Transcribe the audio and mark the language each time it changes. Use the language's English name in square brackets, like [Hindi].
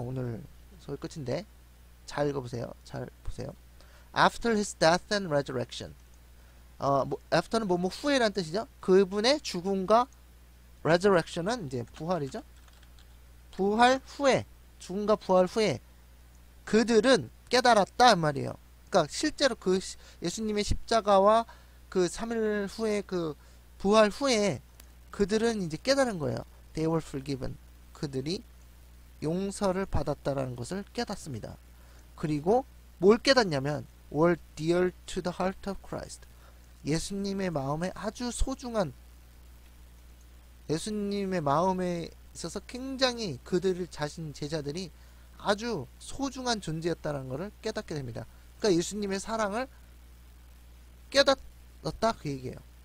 [Korean] 오늘 소위 끝인데 잘 읽어보세요. 잘 보세요. [English] After his death and resurrection. [Korean] after는 뭐 후에란 뜻이죠. 그분의 죽음과 resurrection은 이제 부활이죠. 부활 후에 죽음과 부활 후에 그들은 깨달았다 이 말이에요. 그러니까 실제로 그 예수님의 십자가와 그 3일 후에 그 부활 후에 그들은 이제 깨달은 거예요. [English] They were forgiven. [Korean] 그들이 용서를 받았다라는 것을 깨닫습니다. 그리고 뭘 깨닫냐면 [English] were dear to the heart of Christ. [Korean] 예수님의 마음에 아주 소중한 예수님의 마음에 있어서 굉장히 그들 자신 제자들이 아주 소중한 존재였다는 것을 깨닫게 됩니다. 그러니까 예수님의 사랑을 깨닫았다 그 얘기예요.